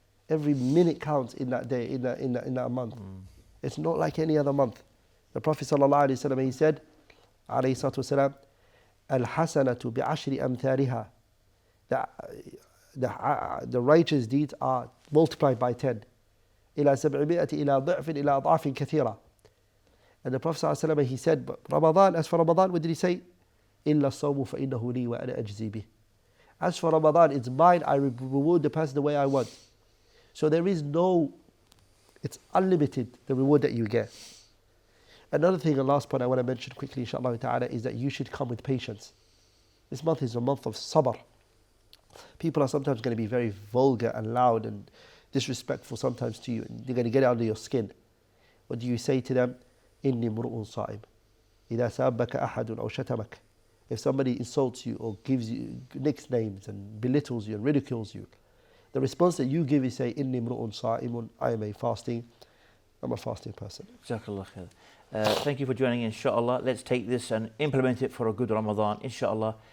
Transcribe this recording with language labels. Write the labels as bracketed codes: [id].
[en] Every minute counts in that day, in that month. It's not like any other month. The Prophet ﷺ, he said, alayhi salatu wasalam, [ar] al-hasanatu bi'ashri amthaliha. [en] That the righteous deeds are multiplied by 10. [ar] إلى 700 إلى ضعف إلى أضعاف كثيرة. [en] And the Prophet ﷺ, he said, Ramadan, as for Ramadan, what did he say? [ar] إلا الصوم فإنه لي وأنا أجزي به. [en] As for Ramadan, it's mine, I reward the person the way I want. So there is no, it's unlimited, the reward that you get. Another thing, the last point I want to mention quickly, inshallah ta'ala, is that you should come with patience. This month is a month of sabr. People are sometimes going to be very vulgar and loud and disrespectful sometimes to you, and they're going to get under your skin. What do you say to them? [ar] إني امرؤ صائم إذا سابك أحد أو شتمك. [en] If somebody insults you or gives you nicknames and belittles you and ridicules you, the response that you give is say, [ar] إني امرؤ صائم, [en] I'm a fasting person. Jazakallah khair. Thank you for joining in, inshallah. Let's take this and implement it for a good Ramadan, inshallah.